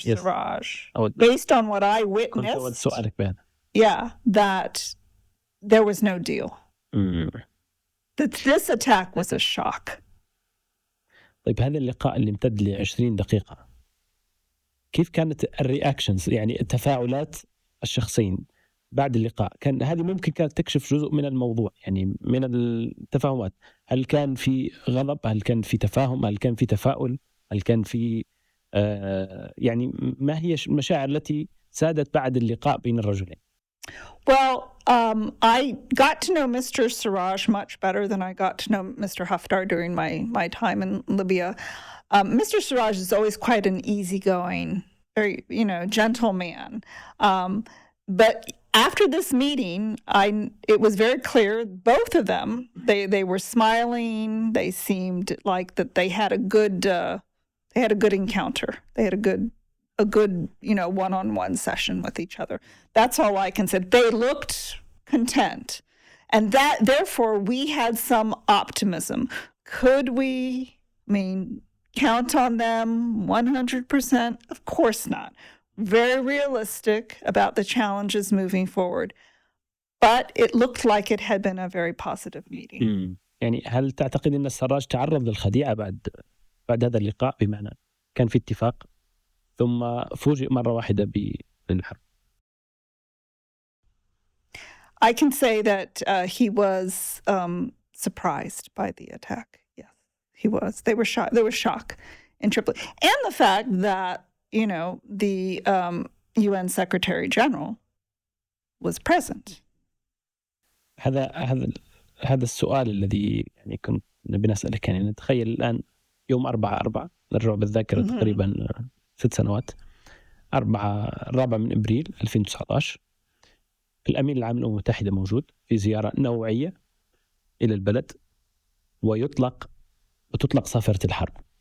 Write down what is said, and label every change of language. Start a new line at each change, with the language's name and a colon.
English: Siraj, based on what I witnessed, that there was no deal. That this attack was a shock.
Arabic: طيب هذا اللقاء اللي امتد ل20 دقيقة، كيف كانت الرياكشنز، يعني التفاعلات الشخصين بعد اللقاء؟ كان هذه ممكن كانت تكشف جزء من الموضوع، يعني من التفاهمات. هل كان في غضب؟ هل كان في تفاهم؟ هل كان في تفاؤل؟ هل كان في يعني ما هي المشاعر التي سادت بعد اللقاء بين الرجلين؟
English: Well, I got to know Mr. Siraj much better than I got to know Mr. Haftar during my time in Libya. Mr. Siraj is always quite an easygoing, very, gentle man. But after this meeting, it was very clear, both of them, they were smiling. They seemed like that they had a good encounter. They had a good one-on-one session with each other. That's all I can say. They looked content. And that, therefore, we had some optimism. Could we, count on them 100%? Of course not. Very realistic about the challenges moving forward. But it looked like it had been a very positive meeting.
Arabic: يعني هل تعتقد أن السراج تعرض للخديعة بعد هذا اللقاء، بمعنى كان في اتفاق ثم فوجئ مرة واحدة بالحرب؟
English: I can say that he was surprised by the attack. Yes, he was. They were shocked. There was shock in Tripoli. And the fact that, the UN Secretary General was present.
Arabic: هذا السؤال الذي يعني كنت بنسألك. يعني نتخيل الآن يوم 4/4، نرجع بالذاكرة تقريبا 6 سنوات، 4 من إبريل 2019، الأمين العام للأمم المتحدة موجود في زيارة نوعية إلى البلد، وتطلق صافرة الحرب.